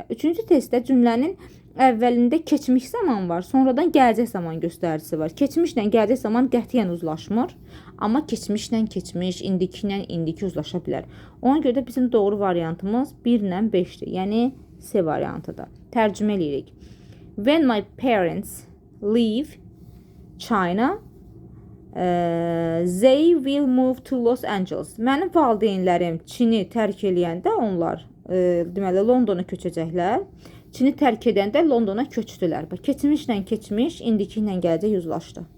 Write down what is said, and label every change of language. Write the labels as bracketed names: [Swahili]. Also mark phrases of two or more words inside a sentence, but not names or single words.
[Azerbaijani] 3-cü testdə cümlənin əvvəlində keçmiş zaman var, sonradan gələcək zaman göstəricisi var. Keçmişlə gələcək zaman qətiyyən uzlaşmır, amma keçmişlə keçmiş, indiki ilə indiki uzlaşa bilər. Ona görə də bizim doğru variantımız 1 ilə 5-dir. Yəni C variantıdır. Tərcümə edirik. [English] When my parents leave China, they will move to Los Angeles. [Azerbaijani] Mənim valideynlərim Çini tərk eləyəndə onlar deməli Londona köçəcəklər. Çini tərk edəndə Londona köçdülər. Keçmişlə keçmiş, indiki ilə gələcək uzlaşdı.